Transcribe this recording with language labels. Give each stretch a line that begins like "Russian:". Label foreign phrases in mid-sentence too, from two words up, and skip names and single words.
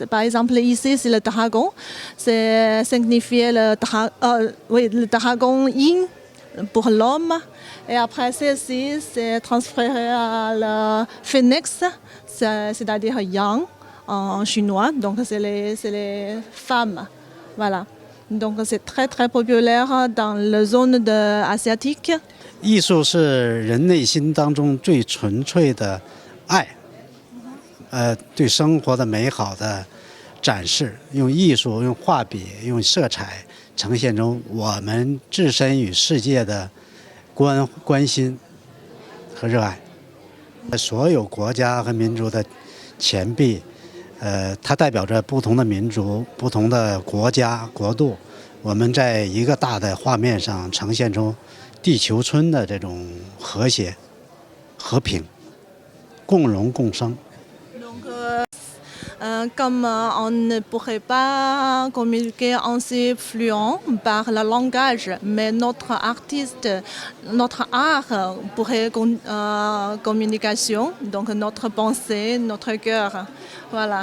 French: Par exemple, ici, c'est le dragon. C'est signifié le dragon yin pour l'homme. Et après, ceci, c'est transféré à la phénix, c'est-à-dire yang en chinois. Donc, c'est les femmes. Voilà. Donc, c'est très, très populaire dans la zone asiatique.
Chinese: 艺术是人内心当中最纯粹的爱，对生活的美好的展示，用艺术、用画笔、用色彩呈现出我们置身与世界的关心和热爱。所有国家和民族的钱币，它代表着不同的民族、不同的国家、国度，我们在一个大的画面上呈现出地球村的这种和谐、和平、共荣共生。
French: Comme on ne pourrait pas communiquer ainsi fluent par le langage, mais notre artiste, notre art pourrait communication, donc notre pensée, notre cœur, voilà.